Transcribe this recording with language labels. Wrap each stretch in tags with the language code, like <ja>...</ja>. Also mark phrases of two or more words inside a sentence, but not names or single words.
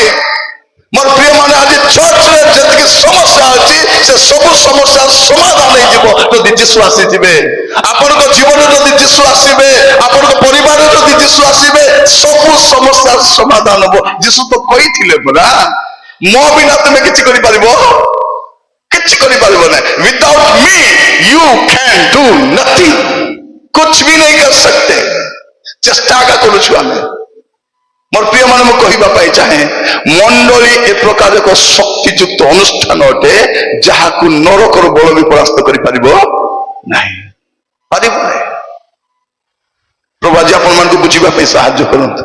<or>ମୋର ପ୍ରିୟ ମାନେ, ଆଜି ଚର୍ଚ୍ଚରେ ଯେତିକି ସମସ୍ୟା ଅଛି, ସେ ସବୁ ସମସ୍ୟାର ସମାଧାନ ହେଇଯିବ ଯଦି ଯୀଶୁ ଆସିଯିବେ। ଆପଣଙ୍କ ଜୀବନରେ ଯଦି ଯୀଶୁ ଆସିବେ, ଆପଣଙ୍କ ପରିବାରରେ ଯଦି ଯୀଶୁ ଆସିବେ, ସବୁ ସମସ୍ୟାର ସମାଧାନ ହବ। ଯୀଶୁ ତ କହିଥିଲେ ପରା, ମୋ ବିନା ତୁମେ କିଛି କରିପାରିବ, କିଛି କରିପାରିବ ନାହିଁ।</or> <en>without me you can do nothing,</en> <hi>कुछ भी नहीं कर सकते।</hi> <or>ଚେଷ୍ଟା ଆକା କରୁଛୁ ଆମେ। ମୋର ପ୍ରିୟ ମାନେ, ମୁଁ କହିବା ପାଇଁ ଚାହେଁ, ମଣ୍ଡଳୀ ଏ ପ୍ରକାର ଏକ ଶକ୍ତିଯୁକ୍ତ ଅନୁଷ୍ଠାନ ଅଟେ, ଯାହାକୁ ନରକର ବଳ ବି ପରାସ୍ତ କରିପାରିବ ନାହିଁ, ପାରିବ ନାହିଁ। ପ୍ରଭୁ ଆଜି ଆପଣ ମାନଙ୍କୁ ବୁଝିବା ପାଇଁ ସାହାଯ୍ୟ କରନ୍ତୁ।</or>